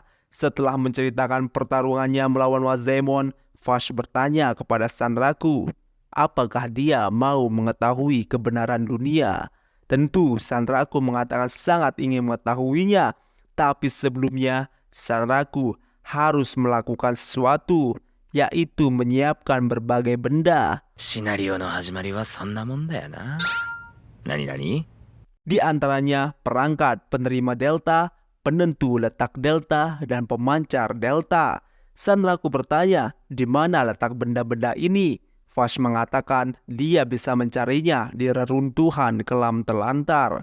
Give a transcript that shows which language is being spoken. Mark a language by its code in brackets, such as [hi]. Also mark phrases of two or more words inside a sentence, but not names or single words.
[id] Setelah menceritakan pertarungannya melawan Wazemon, Vash bertanya kepada Sanraku, apakah dia mau mengetahui kebenaran dunia? Tentu Sanraku mengatakan sangat ingin mengetahuinya, tapi sebelumnya Sanraku harus melakukan sesuatu, yaitu menyiapkan berbagai benda. [ja] シナリオの始まりはそんなもんだよな。何々? [id] Di antaranya perangkat penerima delta, penentu letak delta, dan pemancar delta. Sanraku bertanya, di mana letak benda-benda ini? Vash mengatakan dia bisa mencarinya di reruntuhan kelam terlantar.